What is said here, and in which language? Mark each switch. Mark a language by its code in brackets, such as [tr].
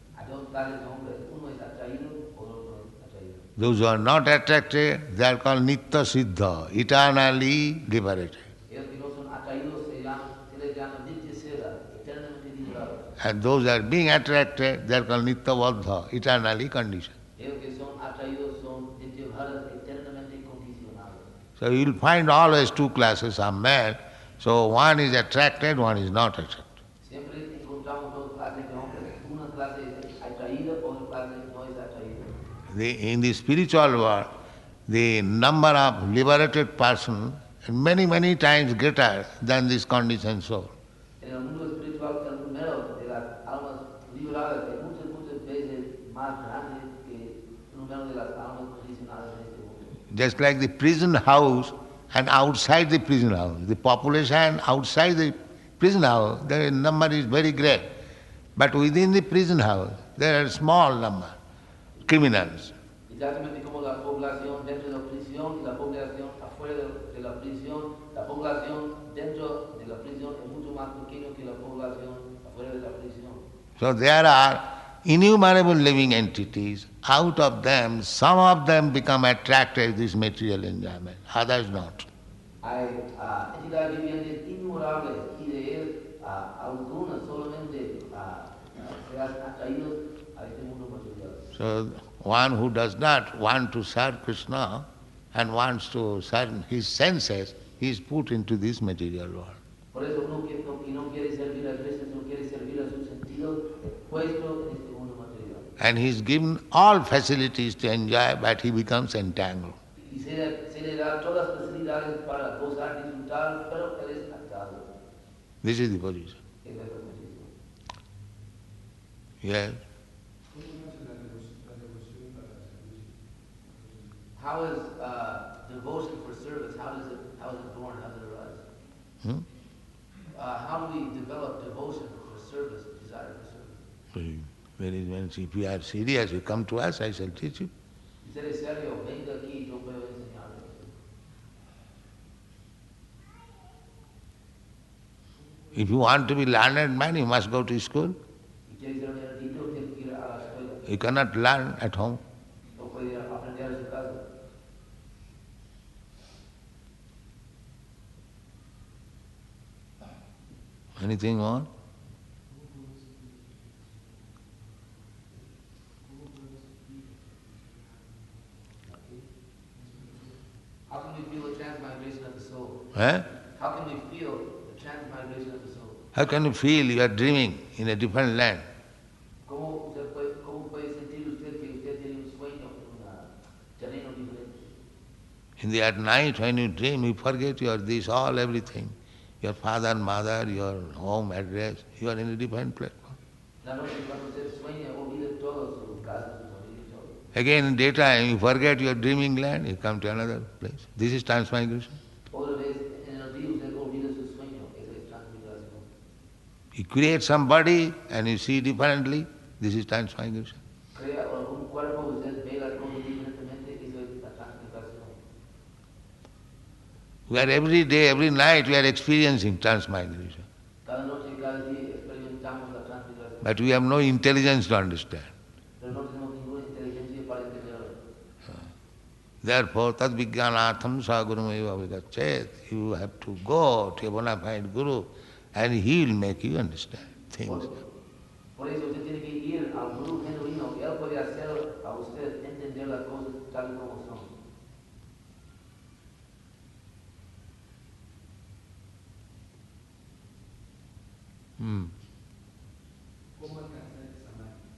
[es] Hay dos clases de hombres, uno es atraído, otro no es atraído. [en] Those who are not attracted, they are called Nitya Siddha, eternally liberated. [es] Ellos que no son atraídos se les llama Nitya Siddha, eternamente liberados. [en] And those that are being attracted, they are called Nitya Baddha, eternally conditioned. [es] Ellos que son atraídos son Nitya Bharat, eternamente condicionados. [en] So you will find always two classes of men. So one is attracted, one is not attracted. [es] Siempre encontramos dos clases de hombres. Una clase es atraída, otra clase no es atraída. [en] In the spiritual world, the number of liberated persons is many, many times greater than this conditioned soul. [es] En el mundo espiritual, el número de las almas liberadas es muchas, muchas veces más grande que el número de las almas condicionadas en este mundo. [en] Just like the prison house and outside the prison house, the population outside the prison house, the number is very great. But within the prison house, there are small number criminals. [es] Exactamente como la población dentro de la prisión y la población afuera de la prisión, la población dentro de la prisión es mucho más pequeña que la población afuera de la prisión. [en] So there are innumerable living entities. Out of them, some of them become attracted to this material enjoyment, others not. [es] Hay entidades vivientes innumerables y de ellas algunas solamente se hacen atraídos a este mundo material. [en] So one who does not want to serve Krishna and wants to serve his senses, he is put into this material world. [es] Por eso uno que no quiere servir a Krishna, no quiere servir a sus sentidos, es puesto en este mundo material. [en] And he is given all facilities to enjoy, but he becomes entangled. [es] Y se le da todas las facilidades para gozar, disfrutar, pero él es atado. [en] This is the position. [es] Esa es la posición. [en] Yes. How is devotion for service? How is it born? How does it arise? How do we develop devotion for service, desire for service? If you are serious, you come to us, I shall teach you. [es] Si eres serio, venga aquí, yo puedo enseñarle. [en] If you want to be learned man, you must go to school. [es] Si quieres ser un erudito, tienes que ir a la escuela. [en] You cannot learn at home. [es] No puede ir a aprender en su casa. [en] Anything more? How can we feel the transmigration of the soul? Eh? How can we feel the transmigration of the soul? How can you feel you are dreaming in a different land? [es] ¿Cómo puede sentir usted que usted tiene un sueño en un terreno diferente? [en] In the at night when you dream, you forget your this, all, everything. Your father, mother, your home address, you are in a different platform. [es] La noche cuando usted sueña, olvida todo, su casa, su familia, todo. [en] Again in daytime, you forget your dreaming land, you come to another place. This is transmigration. [es] Otra vez, en el día usted olvida su sueño, eso es transmigración. [en] You create some body and you see differently, this is transmigration. [es] Crea un cuerpo, usted ve las cosas diferentemente, eso es la transmigración. [en] We are every day, every night, we are experiencing transmigration. [es] Cada noche y cada día experimentamos la transmigración. [en] But we have no intelligence to understand. [es] Pero no tenemos ninguna inteligencia para entenderlo. [sa] Therefore, tad vijnanatham sa gurumeva vigachet. [en] You have to go to a bona fide guru and he will make you understand things. [es] Por eso usted tiene que ir al gurú genuino, y él puede hacer a usted entender las cosas tal y como son. ¿Cómo alcanzar el samadhi?